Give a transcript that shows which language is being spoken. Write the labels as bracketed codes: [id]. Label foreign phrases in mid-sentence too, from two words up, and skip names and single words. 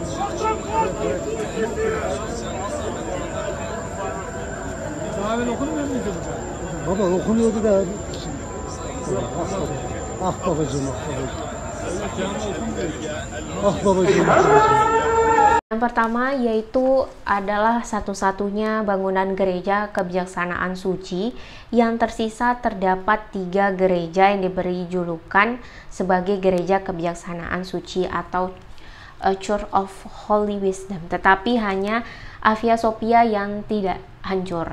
[tr] Daha evvel okunmuyor muydu bu? Baba okunuyordu da. Ah babacığım, ah babacığım. Ah babacığım, ah babacığım. [id] Yang pertama yaitu adalah satu-satunya bangunan gereja kebijaksanaan suci yang tersisa. Terdapat 3 gereja yang diberi julukan sebagai gereja kebijaksanaan suci atau [en] Church of Holy Wisdom, [id] tetapi hanya Hagia Sophia yang tidak hancur.